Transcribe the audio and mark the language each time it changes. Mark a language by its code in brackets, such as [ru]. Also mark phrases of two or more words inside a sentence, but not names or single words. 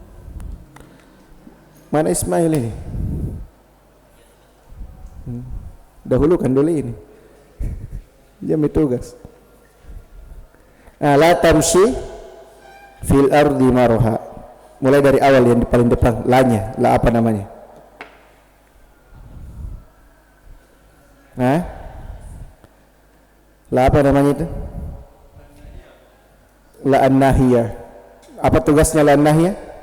[id] Mana Ismail ini? Dahulukan dulu ini. Jam tugas. [ar] لا تمش في الأرض مرحا. [id] Mulai dari awal yang di paling depan, lanya, la apa namanya? La apa namanya itu? [ar] لا الناهية. [id] Apa tugasnya [ar] لا الناهية?